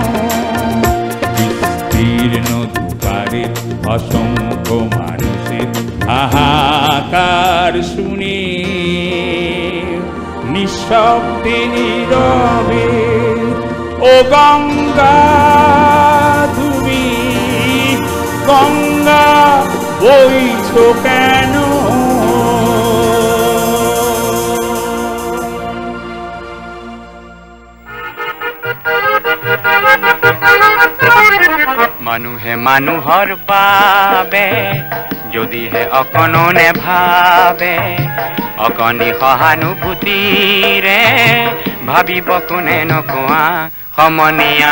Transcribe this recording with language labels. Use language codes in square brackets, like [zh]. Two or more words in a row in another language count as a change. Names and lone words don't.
[bn] বিস্তীর্ণ দুপারে অসংখ্য মানুষের হাহাকার শুনে নিঃশব্দে নীরবে ও গঙ্গা তুমি গঙ্গা বইছো কেন? [as] মানুহে মানুহৰ বাবে যদিহে অকণনে ভাবে অকণি সহানুভূতিৰে ভাবিব কোনে নকোৱা সমনীয়া।